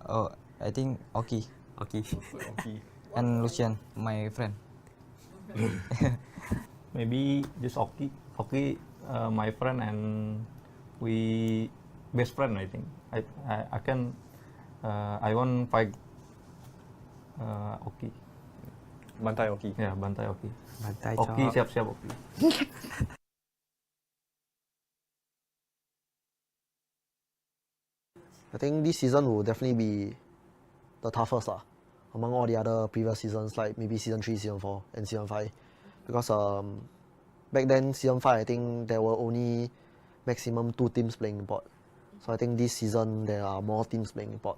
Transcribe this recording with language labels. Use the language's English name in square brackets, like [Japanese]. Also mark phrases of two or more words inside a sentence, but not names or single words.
[English] Oh, I think Oki. Oki. And Lucian, my friend. Maybe just Oki. Oki, my friend, and we best friend. I think. I can. I won't fight Oki. [Indonesian] Bantai Oki. Ya, bantai Oki. Bantai Oki, Cok. siap-siap Oki. [English] I think this season will definitely be the toughest among all the other previous seasons, like maybe season 3, season 4, and season 5. Because back then, season 5, I think there were only maximum 2 teams playing import. So I think this season there are more teams playing import.